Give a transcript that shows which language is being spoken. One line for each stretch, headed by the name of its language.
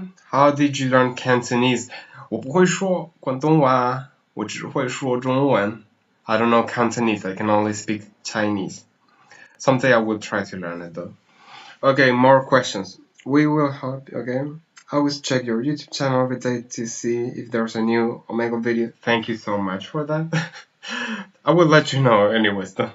English: How did you learn Cantonese?
Chinese: 我不会说广东话，我只会说中文。
English: I don't know Cantonese, I can only speak Chinese. Someday I will try to learn it though. Okay, more questions. We will help you again. I always check your YouTube channel every day to see if there's a new Omegle video. Thank you so much for that. I will let you know anyways, though.